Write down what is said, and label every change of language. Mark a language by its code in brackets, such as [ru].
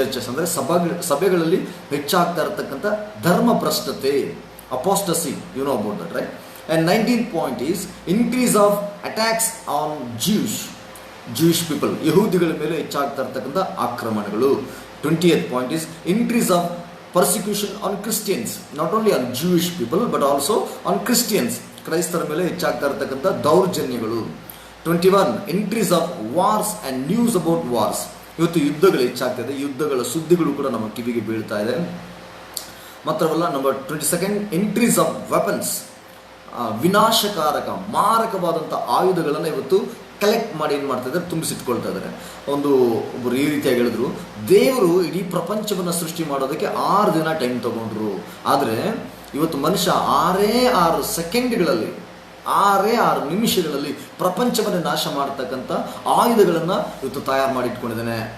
[kn] ಅಂದರೆ ಸಭೆಗಳಲ್ಲಿ ಹೆಚ್ಚಾಗ್ತಾ ಇರತಕ್ಕಂಥ ಧರ್ಮ ಭ್ರಷ್ಟತೆ, ಅಪಾಸ್ಟಸಿ, [en] You know about that, right? And 19th point is increase of attacks on Jewish people, [kn] ಯಹೂದಿಗಳ ಮೇಲೆ ಹೆಚ್ಚಾಗ್ತಾ ಇರ್ತಕ್ಕಂಥ ಆಕ್ರಮಣಗಳು. [en] 20th point is increase of persecution on Christians, not only on Jewish people but also on Christians, [kn] ಕ್ರೈಸ್ತರ ಮೇಲೆ ಹೆಚ್ಚಾಗ್ತಾ ಇರ್ತಕ್ಕಂಥ ದೌರ್ಜನ್ಯಗಳು. [en] 21, increase of wars and news about wars. [kn] ಇವತ್ತು ಯುದ್ಧಗಳು ಹೆಚ್ಚಾಗ್ತಾ ಇದೆ, ಯುದ್ಧಗಳ ಸುದ್ದಿಗಳು ಕೂಡ ನಮ್ಮ ಕಿವಿಗೆ ಬೀಳ್ತಾ ಇದೆ. ಮಾತ್ರವಲ್ಲ, ನಂಬರ್ 22, [en] increase of weapons, [kn] ವಿನಾಶಕಾರಕ ಮಾರಕವಾದಂಥ ಆಯುಧಗಳನ್ನು ಇವತ್ತು ಕಲೆಕ್ಟ್ ಮಾಡಿ ಏನು ಮಾಡ್ತಾ ಇದ್ದಾರೆ, ತುಂಬಿಸಿಟ್ಕೊಳ್ತಾ ಇದ್ದಾರೆ. ಒಬ್ಬರು ಈ ರೀತಿಯಾಗಿ ಹೇಳಿದ್ರು, ದೇವರು ಇಡೀ ಪ್ರಪಂಚವನ್ನು ಸೃಷ್ಟಿ ಮಾಡೋದಕ್ಕೆ 6 ದಿನ ಟೈಮ್ ತಗೊಂಡ್ರು, ಆದರೆ ಇವತ್ತು ಮನುಷ್ಯ 6 ಸೆಕೆಂಡ್ಗಳಲ್ಲಿ 6 ನಿಮಿಷಗಳಲ್ಲಿ ಪ್ರಪಂಚವನ್ನು ನಾಶ ಮಾಡತಕ್ಕಂಥ ಆಯುಧಗಳನ್ನು ಇವತ್ತು ತಯಾರು ಮಾಡಿ ಇಟ್ಕೊಂಡಿದ್ದಾನೆ.